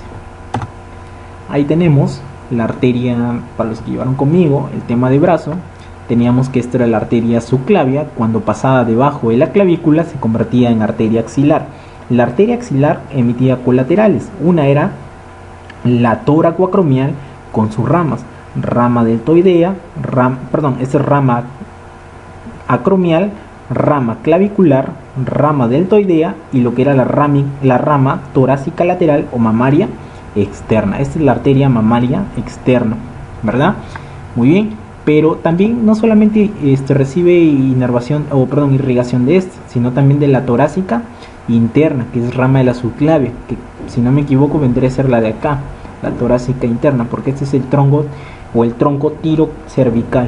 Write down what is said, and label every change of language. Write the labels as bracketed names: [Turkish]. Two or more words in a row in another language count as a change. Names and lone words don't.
[Spanish] Ahí tenemos la arteria, para los que llevaron conmigo el tema de brazo, teníamos que esta era la arteria subclavia. Cuando pasaba debajo de la clavícula se convertía en arteria axilar. La arteria axilar emitía colaterales. Una era la toracoacromial con sus ramas, rama deltoidea, rama acromial, rama clavicular, rama deltoidea y lo que era la rama torácica lateral o mamaria externa. Esta es la arteria mamaria externa, ¿verdad? Muy bien, pero también no solamente recibe irrigación de esta, sino también de la torácica interna, que es rama de la subclavia, que si no me equivoco vendría a ser la de acá, la torácica interna, porque este es el tronco o el tronco tirocervical.